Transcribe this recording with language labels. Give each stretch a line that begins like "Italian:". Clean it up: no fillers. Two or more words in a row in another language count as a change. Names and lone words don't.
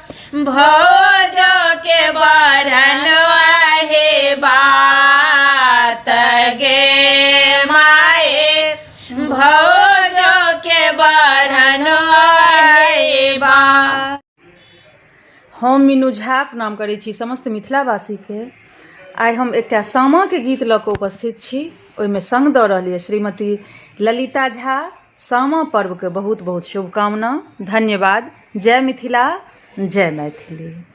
Maithili: भौजो के बढ़न हे बात गे माए, भौजो के बढ़न हे बात। हम मीनू झा प्रणाम करै छी समस्त मिथिलावासीके। आइ हम एकटा सामाके गीत लऽ कऽ उपस्थित छी। ओहिमे संग दऽ रहल यऽ श्रीमती ललिता झा। सामा पर्वके बहुत बहुत शुभकामना। धन्यवाद। जय मिथिला, जय मैथिली।